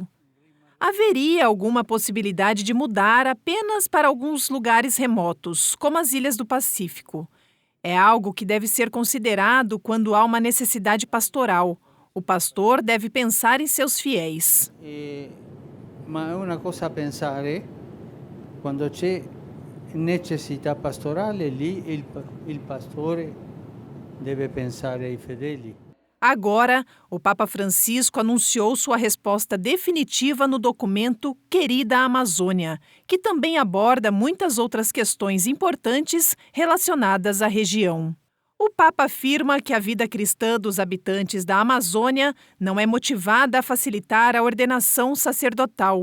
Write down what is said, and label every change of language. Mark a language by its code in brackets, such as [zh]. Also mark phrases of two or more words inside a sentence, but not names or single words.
[pt] Haveria alguma possibilidade de mudar apenas para alguns lugares remotos, como as ilhas do Pacífico. É algo que deve ser considerado quando há uma necessidade pastoral. O pastor deve pensar em seus fiéis. Mas é uma coisa a pensar, quando [it] c'è necessità pastorale, lì il pastore deve pensare ai fedeli. [pt] Agora, o Papa Francisco anunciou sua resposta definitiva no documento Querida Amazônia, que também aborda muitas outras questões importantes relacionadas à região. O Papa afirma que a vida cristã dos habitantes da Amazônia não é motivada a facilitar a ordenação sacerdotal.